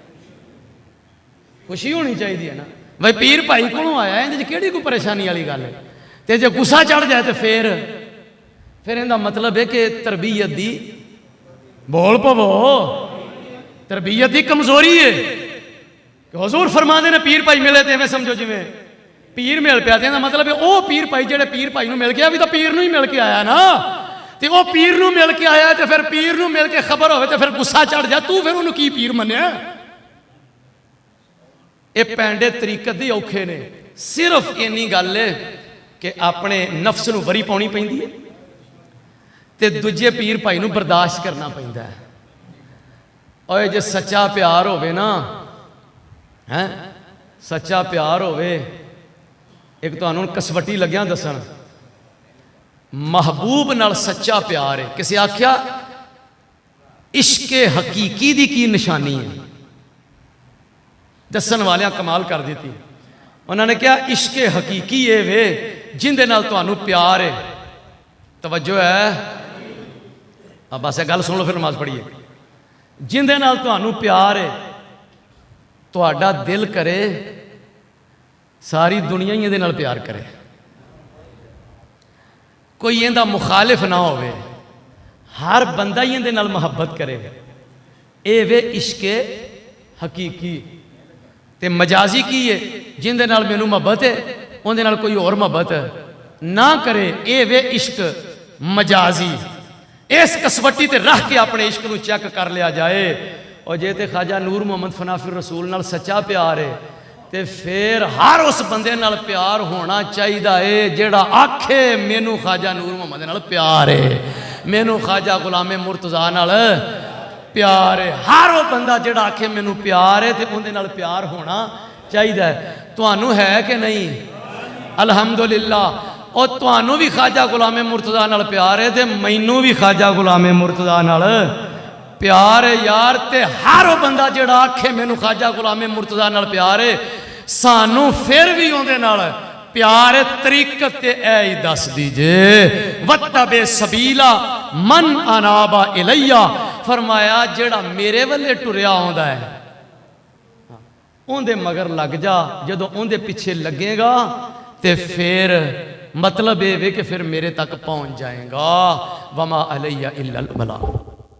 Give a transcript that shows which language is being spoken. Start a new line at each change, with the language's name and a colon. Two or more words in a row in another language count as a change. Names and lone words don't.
Punjabi: خوشی ہونی چاہیے نا, بھائی پیر بھائی کولوں آیا ہے اندر کیڑی کوئی پریشانی والی گل ہے. تے جے غصہ چڑھ جائے تو پھر ان دا مطلب ہے کہ تربیت دی بول پو تربیت دی کمزوری ہے. کہ حضور فرماندے نے پیر بھائی ملے تے میں سمجھو جی میں پیر مل پیا, تے مطلب ہے او پیر بھائی جڑے پیر بھائی نو مل گیا بھی تو پیر نو ہی مل کے آیا نا. تے او پیر نو مل کے آیا تے پھر پیر نو مل کے خبر ہوئے تے پھر غصہ چڑھ جا, تو پھر انہوں کی پیر منیا. اے پینڈے طریقت دی اوکھے نے, صرف اینی گل ہے کہ اپنے نفس نو وری پاؤنی پیندی ہے تے دوجے پیر بھائی نو برداشت کرنا پیندا ہے. اوے جے سچا پیار ہوئے نا, سچا پیار ہوئے, ایک تو انہوں کسوٹی لگیاں دسن محبوب نال سچا پیار ہے. کسی آکھیا عشق حقیقی دی کی نشانی ہے, دسن والیاں کمال کر دیتی. انہوں نے کہا عشق حقیقی ہے وے جن دے نال تو انہوں پیار ہے. توجہ ہے؟ اب بس یہ گل سن لو پھر نماز پڑھیے. جندے نال تہانوں پیار ہے تہاڈا دل کرے ساری دنیا ہی دے نال پیار کرے, کوئی اندہ مخالف نہ ہوئے, ہر بندہ ہی اندے نال محبت کرے. اے وے عشق حقیقی. تے مجازی کی ہے جن دے نال مینوں محبت ہے ان دے نال کوئی اور محبت نہ کرے, اے وے عشق مجازی. اس کسوٹی تے رکھ کے اپنے عشق نو چیک کر لیا جائے. اور جے تے خواجہ نور محمد فنافی رسول نال سچا پیار ہے تے پھر ہر اس بندے نال پیار ہونا چاہیے جیڑا آکھے مینوں خواجہ نور محمد نال پیار ہے, مینوں خواجہ غلام مرتضیٰ نال پیار ہے. ہر وہ بندہ جڑا آکھے مینوں پیار ہے تے اون دے نال پیار ہونا چاہیے. تانوں ہے کہ نہیں؟ الحمدللہ. اور تانوں بھی خواجہ غلام مرتضیٰ نال پیار ہے تے مینوں بھی خواجہ غلام مرتضیٰ نال پیار ہے یار. تے ہر وہ بندہ جڑا آکھے مینوں خواجہ غلام مرتضیٰ نال پیار ہے سانوں پھر بھی اون دے نال پیار طریقت تے اے ہی دس دیجے.
Arabic: وَاتَّبِعْ سَبِيلَ مَنْ أَنَابَ إِلَيَّ.
Punjabi: فرمایا جڑا میرے والے ٹریا ہوندا ہے اون دے مگر لگ جا. جدو اون دے پیچھے لگے گا تے پھر مطلب یہ کہ پھر میرے تک پہنچ جائیں گا.
Arabic: وَمَا عَلَيَّ إِلَّا الْبَلَاغُ.